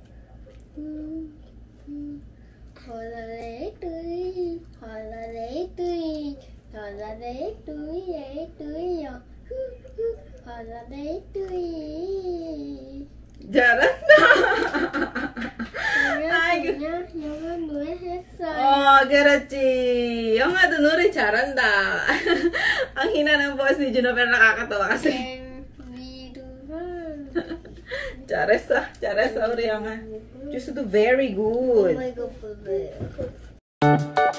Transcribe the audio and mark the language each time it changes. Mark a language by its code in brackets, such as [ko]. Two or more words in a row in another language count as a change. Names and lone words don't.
[ko] 허라레 뚜리 허라레 뚜리 허라레 뚜리레 뚜리요. 허라레 뚜리. 잘한다. 영화 노래 했어요. 그렇지. 영아도 노래 잘한다. [tl] Ang hina ng boss ni Juno pero nakakatawa kasi. [ko] 잘했어 우리 영아. [en] Just do very good. Oh my God,